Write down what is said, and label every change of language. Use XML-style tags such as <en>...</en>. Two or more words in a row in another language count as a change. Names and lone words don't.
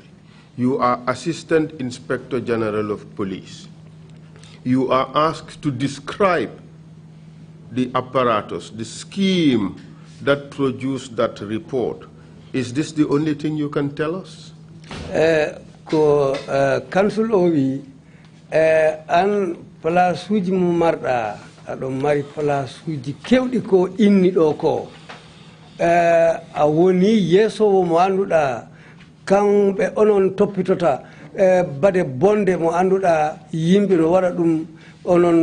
<en>You are Assistant Inspector General of Police. You are asked to describe the apparatus, the scheme that produced that report. Is this the only thing you can tell us?</en> <ff>ko council o wi an place uji mo marɗa aɗon mari place uji kewɗi ko inni ɗo ko a woni yeesowo mo annduɗa kamɓe onon toppitota bade bonde mo annduɗa yimɓe no waɗa ɗum onon</ff>